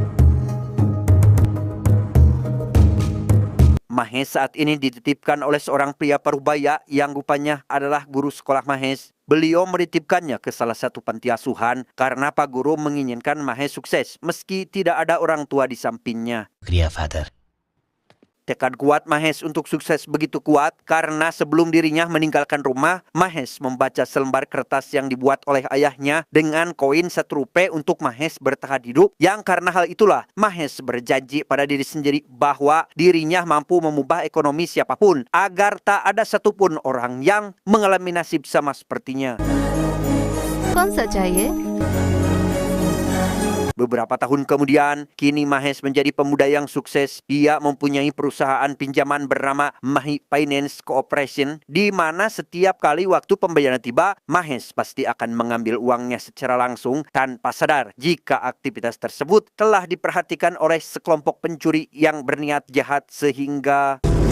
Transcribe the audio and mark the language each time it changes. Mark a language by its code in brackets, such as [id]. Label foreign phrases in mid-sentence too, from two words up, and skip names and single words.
[id] Mahesh saat ini dititipkan oleh seorang pria parubaya yang rupanya adalah guru sekolah Mahesh. Beliau menitipkannya ke salah satu panti asuhan karena Pak Guru menginginkan Mahesh sukses meski tidak ada orang tua di sampingnya. [hi] शुक्रिया फादर। [id] Tekad kuat Mahesh untuk sukses begitu kuat karena sebelum dirinya meninggalkan rumah, Mahesh membaca selembar kertas yang dibuat oleh ayahnya dengan koin 1 rupiah untuk Mahesh bertahan hidup, yang karena hal itulah Mahesh berjanji pada diri sendiri bahwa dirinya mampu mengubah ekonomi siapapun agar tak ada satupun orang yang mengalami nasib sama sepertinya. [hi] कौन सा चाहिए [id] Beberapa tahun kemudian, kini Mahesh menjadi pemuda yang sukses. Dia mempunyai perusahaan pinjaman bernama Mahi Finance Corporation, di mana setiap kali waktu pembayaran tiba, Mahesh pasti akan mengambil uangnya secara langsung tanpa sadar jika aktivitas tersebut telah diperhatikan oleh sekelompok pencuri yang berniat jahat sehingga